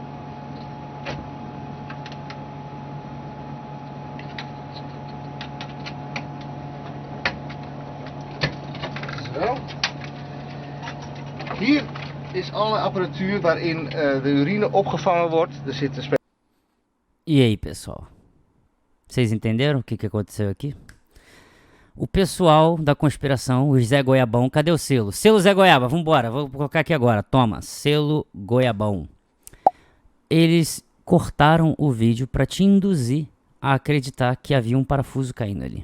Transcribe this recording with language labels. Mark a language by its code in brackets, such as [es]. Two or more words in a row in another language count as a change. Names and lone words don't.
[nl] Zo. Hier is alle apparatuur waarin de urine opgevangen wordt. Er zit een [pt] E aí, pessoal? Vocês entenderam o que aconteceu aqui? O pessoal da conspiração, o Zé Goiabão, cadê o selo? Selo Zé Goiaba, vambora, vou colocar aqui agora, toma, selo Goiabão. Eles cortaram o vídeo para te induzir a acreditar que havia um parafuso caindo ali.